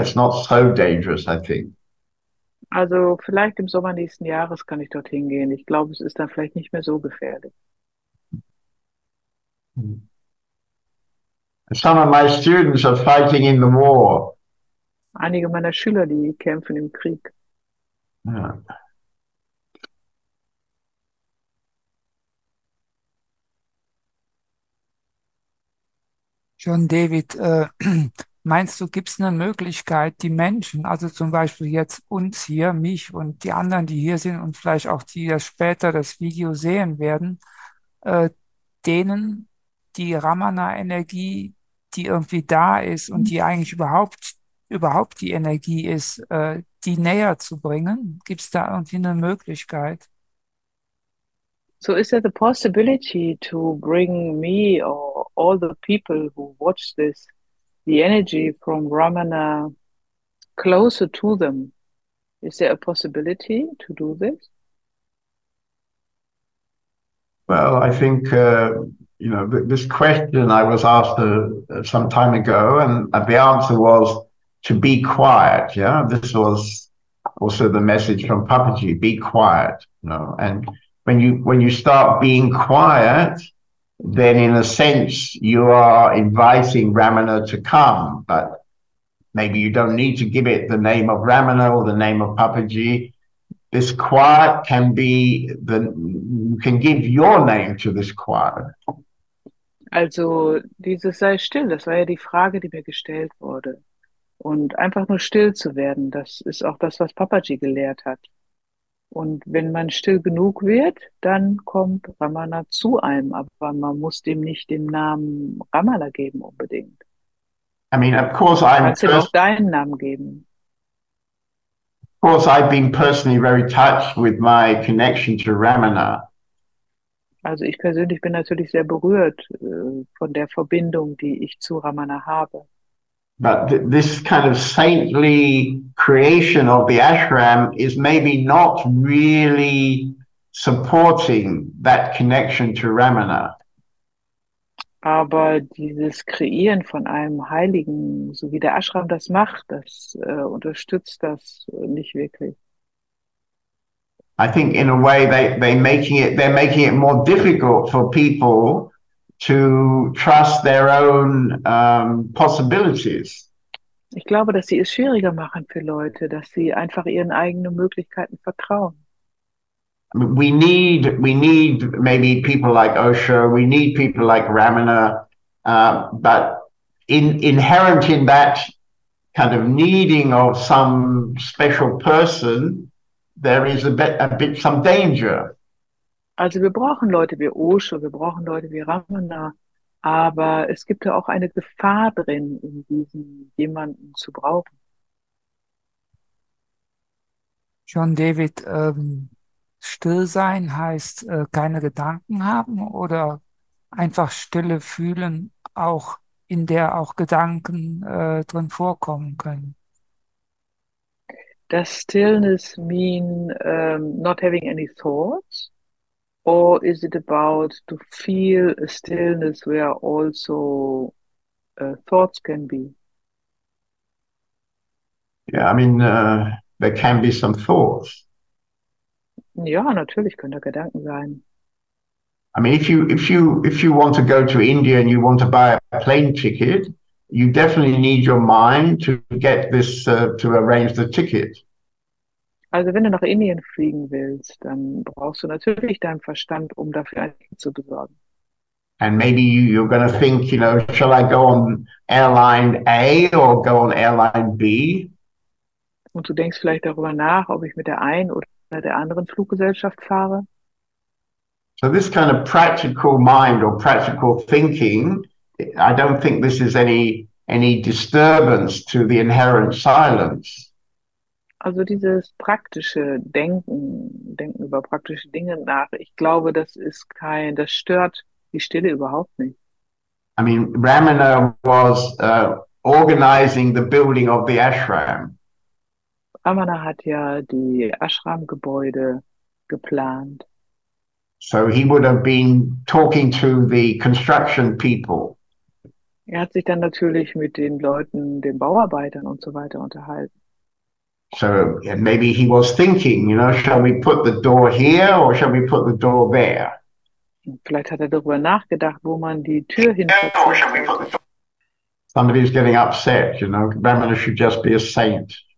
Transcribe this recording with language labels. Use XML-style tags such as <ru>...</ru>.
<en>It's not so dangerous, I think.</en> <de>Also vielleicht im Sommer nächsten Jahres kann ich dorthin gehen. Ich glaube, es ist dann vielleicht nicht mehr so gefährlich.</de> <en>Some of my students are fighting in the war.</en> <de>Einige meiner Schüler, die kämpfen im Krieg.</de> <en>Yeah.</en> <de>John David, meinst du, gibt es eine Möglichkeit, die Menschen, also zum Beispiel jetzt uns hier, mich und die anderen, die hier sind und vielleicht auch die, die später das Video sehen werden, denen die Ramana-Energie, die irgendwie da ist und die eigentlich überhaupt die Energie ist, die näher zu bringen? Gibt es da irgendwie eine Möglichkeit?</de> <en>So is there the possibility to bring me or all the people who watch this, the energy from Ramana closer to them? Is there a possibility to do this? Well, I think, this question I was asked some time ago, and the answer was to be quiet. Yeah, this was also the message from Papaji, be quiet, and when you start being quiet, then in a sense you are inviting Ramana to come, but maybe you don't need to give it the name of Ramana or the name of Papaji. This quiet can be you can give your name to this quiet.</en> <de>Also dieses sei still, das war ja die Frage, die mir gestellt wurde. Und einfach nur still zu werden, das ist auch das, was Papaji gelehrt hat. Und wenn man still genug wird, dann kommt Ramana zu einem, aber man muss dem nicht den Namen Ramana geben unbedingt.</de> <en>I mean, of course,</en> <de>Du kannst ihm auch deinen Namen geben.</de> <en>Of course, I've been personally very touched with my connection to Ramana.</en> <de>Also ich persönlich bin natürlich sehr berührt von der Verbindung, die ich zu Ramana habe.</de> <en>But this kind of saintly creation of the ashram is maybe not really supporting that connection to Ramana.</en> <de>Aber dieses Kreieren von einem Heiligen, so wie der Ashram das macht, das unterstützt das nicht wirklich.</de> <en>I think in a way they're making it more difficult for people to trust their own possibilities.</en> <de>Ich glaube, dass sie es schwieriger machen für Leute, dass sie einfach ihren eigenen Möglichkeiten vertrauen.</de> <en>I mean, we need maybe people like Osho, we need people like Ramana, but inherent in that kind of needing of some special person, there is a bit some danger.</en> <de>Also wir brauchen Leute wie Osho, wir brauchen Leute wie Ramana, aber es gibt ja auch eine Gefahr drin, in diesem jemanden zu brauchen. John David, still sein heißt keine Gedanken haben oder einfach Stille fühlen, auch in der auch Gedanken drin vorkommen können.</de> <en>Does stillness mean not having any thoughts? Or is it about to feel a stillness where also thoughts can be? Yeah, I mean, there can be some thoughts.</en> <de>Ja, natürlich können da Gedanken sein.</de> <en>I mean, if you want to go to India and you want to buy a plane ticket, you definitely need your mind to get this to arrange the ticket.</en> <de>Also wenn du nach Indien fliegen willst, dann brauchst du natürlich deinen Verstand, um dafür ein Ticket zu besorgen.</de> <en>And maybe you're going to think, you know, shall I go on airline A or go on airline B?</en> <de>Und du denkst vielleicht darüber nach, ob ich mit der einen oder der anderen Fluggesellschaft fahre.</de> <en>So this kind of practical mind or practical thinking, I don't think this is any disturbance to the inherent silence.</en> <de>Also dieses praktische Denken über praktische Dinge nach, ich glaube, das stört die Stille überhaupt nicht.</de> <en>I mean, Ramana was organizing the building of the ashram.</en> <de>Ramana hat ja die Ashram-Gebäude geplant.</de> <en>So he would have been talking to the construction people.</en> <de>Er hat sich dann natürlich mit den Leuten, den Bauarbeitern und so weiter unterhalten.</de> <en>So maybe he was thinking, you know, shall we put the door here or shall we put the door there?</en> <de>Und vielleicht hat er darüber nachgedacht, wo man die Tür hin platzieren sollte.</de> <en>Somebody's getting upset, you know, Ramana should just be a saint.</en>